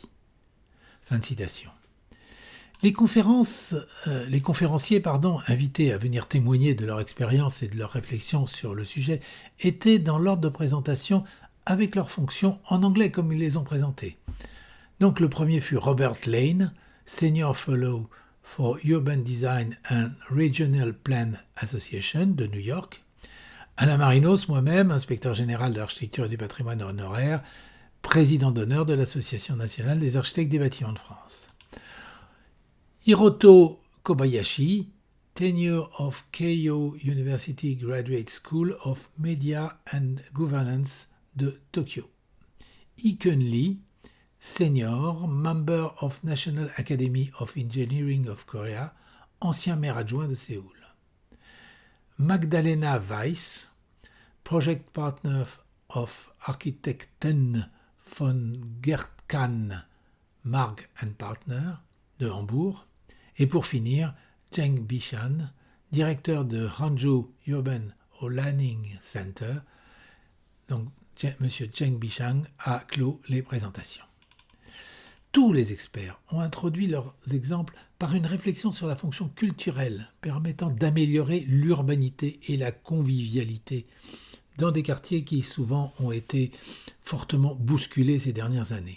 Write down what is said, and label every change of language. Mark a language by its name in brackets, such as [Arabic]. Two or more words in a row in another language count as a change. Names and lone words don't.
[French] Fin de citation. Les conférenciers invités à venir témoigner de leur expérience et de leurs réflexions sur le sujet étaient dans l'ordre de présentation avec leurs fonctions en anglais comme ils les ont présentées. Donc le premier fut Robert Lane, [English] Senior Fellow for Urban Design and Regional Plan Association [French] de New York. Alain Marinos, moi-même, inspecteur général de l'architecture et du patrimoine honoraire, président d'honneur de l'Association nationale des architectes des bâtiments de France. Hiroto Kobayashi, [English] Tenure of [French] Keio University Graduate School of Media and Governance de Tokyo. [English] Ikun Lee, Senior, Member of National Academy of Engineering of Korea, [French] ancien maire adjoint de Séoul. Magdalena Weiss, [English] Project Partner of [French] Architekten von Gertkan Marg & Partner de Hambourg. Et pour finir, Zheng Bishan, directeur de Hangzhou Urban Planning Center. Donc, M. Zheng Bishan a clos les présentations. Tous les experts ont introduit leurs exemples par une réflexion sur la fonction culturelle permettant d'améliorer l'urbanité et la convivialité dans des quartiers qui souvent ont été fortement bousculés ces dernières années.